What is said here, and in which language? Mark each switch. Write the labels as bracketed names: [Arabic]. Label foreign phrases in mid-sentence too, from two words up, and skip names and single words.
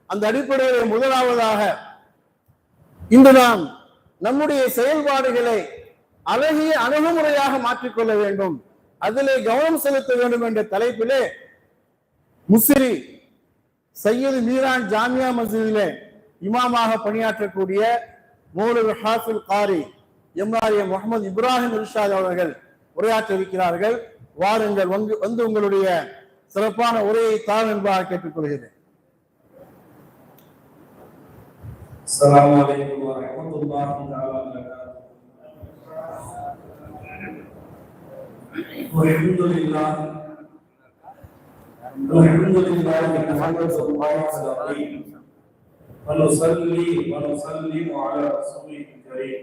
[Tamil] அந்த அடிப்படையில் முதலாவதாக இன்று நாம் நம்முடைய செயல்பாடுகளை அழகிய அணுகுமுறையாக மாற்றிக்கொள்ள வேண்டும், அதிலே கவனம் செலுத்த வேண்டும் என்ற தலைப்பிலே முசிறி சையது மீரான் ஜாமியா மஸ்ஜிதிலே இமாமாக பணியாற்றக்கூடிய மௌலவி ஹாஃபில் காரி எம்ஆர்ஏ முகமது இப்ராஹிம் இர்ஷாத் அவர்கள் உரையாற்ற இருக்கிறார்கள். வாருங்கள், வந்து உங்களுடைய சிறப்பான உரையை தார் என்பதாக கேட்டுக்கொள்கிறேன். [Arabic] السلام عليكم ورحمة الله تعالى وبركاته. الحمد لله نحمده ونستعينه ونصلي ونسلم على رسوله الكريم.